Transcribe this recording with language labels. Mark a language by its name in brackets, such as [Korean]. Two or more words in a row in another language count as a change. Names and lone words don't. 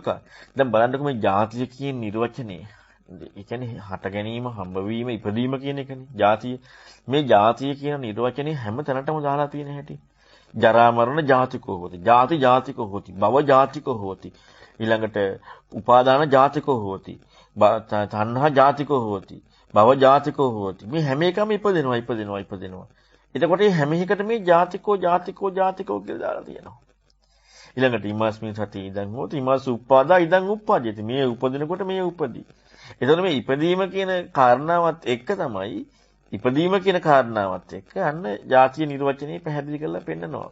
[Sinhala] දැන් බලන්නකො මේ ජාතිය කියන නිර්වචනය. ඒ කියන්නේ හට ගැනීම, හම්බවීම, ඉපදීම කියන එකනේ. ජාතිය. මේ ජාතිය කියන නිර්වචනේ හැම තැනටම දාලා තියෙන හැටි. [Pali] ජරා මරණ ජාතිකෝ හොති. ජාති ජාතිකෝ හොති. භව ජාතිකෝ හොති. ඊළඟට උපාදාන ජාතිකෝ හොති. තණ්හා ජාතිකෝ හොති. භව ජාතිකෝ හොති. [Sinhala] මේ හැම එකම ඉපදෙනවා. එතකොට මේ හැම එකකට මේ ජාතිකෝ කියලා දාලා තියෙනවා. [Pali] ඊළඟට ඉමස්මින් සති ඉදන් හොති. ඉමස් උපාදා ඉදන් උප්පාදේති. [Sinhala] මේ උපදිනකොට මේ උපදී. එතකොට මේ ඉපදීම කියන කාරණාවත් එක්ක තමයි ඉපදීම කියන කාරණාවත් එක්ක අන්න ජාතිය නිර්වචනයේ පැහැදිලි කරලා පෙන්නනවා.